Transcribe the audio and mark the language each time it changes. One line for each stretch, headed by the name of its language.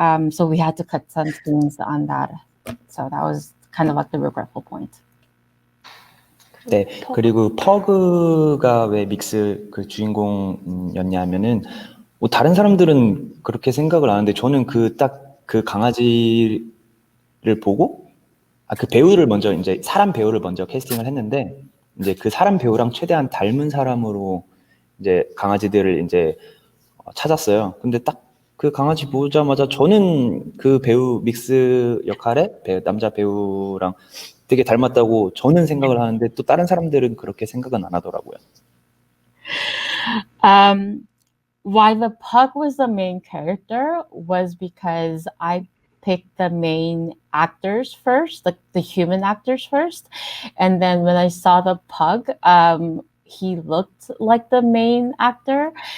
English: So we had to cut some scenes on that. So that was kind of like the regretful point.
Korean: 네, 그리고 퍼그가 왜 믹스 그 주인공이었냐면은 뭐 다른 사람들은 그렇게 생각을 안 하는데 저는 그 강아지를 보고 그 배우를 먼저 이제 사람 배우를 먼저 캐스팅을 했는데 이제 그 사람 배우랑 최대한 닮은 사람으로 이제 강아지들을 이제 찾았어요. 근데 딱 그 강아지 보자마자 저는 그 배우 믹스 역할에 남자 배우랑 되게 닮았다고 저는 생각을 하는데 또 다른 사람들은 그렇게 생각은 안 하더라고요.
English: Why the pug was the main character was because I picked the main actors first, like the human actors first. And then when I saw the pug, he looked like the main actor.